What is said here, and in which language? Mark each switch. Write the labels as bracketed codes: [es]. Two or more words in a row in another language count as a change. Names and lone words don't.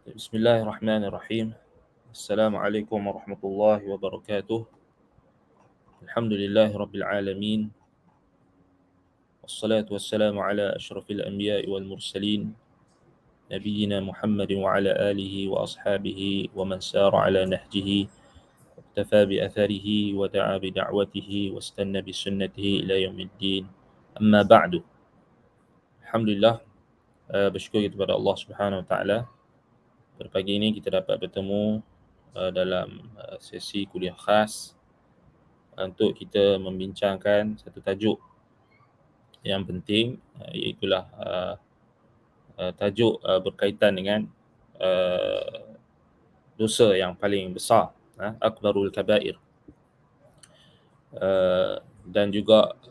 [ar] بسم الله الرحمن الرحيم السلام عليكم ورحمة الله وبركاته. الحمد لله رب العالمين. والصلاة والسلام على أشرف الأنبياء والمرسلين. نبينا محمد وعلى آله وأصحابه ومن سار على نهجه واقتفى بآثاره ودعا بدعوته واستن بسنته إلى يوم الدين. أما بعد. [ms] Alhamdulillah, bersyukur kepada Allah [ar] سبحانه وتعالى. [ms] Pada pagi ini kita dapat bertemu dalam sesi kuliah khas untuk kita membincangkan satu tajuk yang penting, iaitulah tajuk berkaitan dengan dosa yang paling besar, [ar] أكبر الكبائر, [ms] dan juga